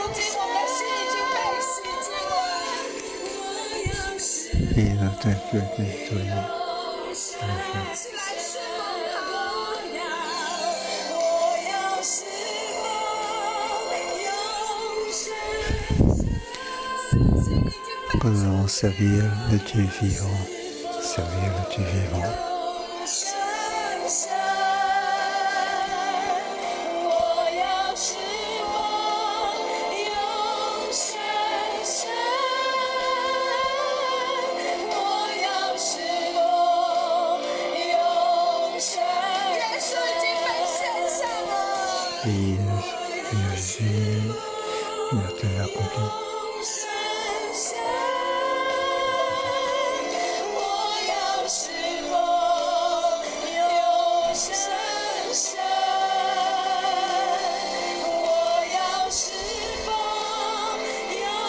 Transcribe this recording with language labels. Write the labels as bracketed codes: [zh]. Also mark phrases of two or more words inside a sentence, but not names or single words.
[zh] 如今我们的心已经被洗净了，我要侍奉 [fr] Oui, notre Dieu, oui. [zh] 永生神，起来侍奉他，我要侍奉永生神，心已经被 [fr] Que nous allons servir le Dieu vivant, servir le Dieu vivant. [zh] 永生神，我要侍奉永生神，我要侍奉永生。耶稣已经被献上了。 [fr] Oui, Jésus, il a tout accompli. [zh] 永生神，我要侍奉永生神，我要侍奉永